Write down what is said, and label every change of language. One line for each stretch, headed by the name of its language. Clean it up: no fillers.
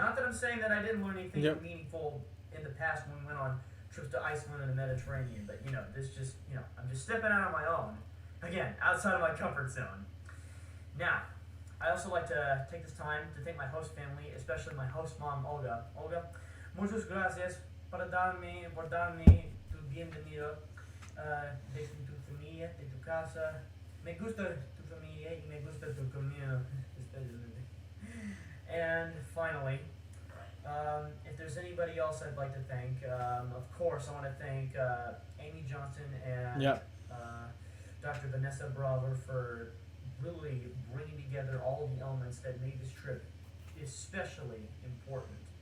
English: Not that I'm saying that I didn't learn anything meaningful in the past when we went on trips to Iceland and the Mediterranean, but you know, this just, you know, I'm just stepping out on my own. Again, outside of my comfort zone. Now, I also like to take this time to thank my host family, especially my host mom, Olga.
Spanish: Olga, muchas gracias por darme tu bienvenido de tu familia, de tu casa. Me gusta tu familia y me gusta tu comida, especially.
English: And finally, if there's anybody else I'd like to thank, of course I want to thank Amy Johnson and Dr. Vanessa Braver for really bringing together all of the elements that made this trip especially important.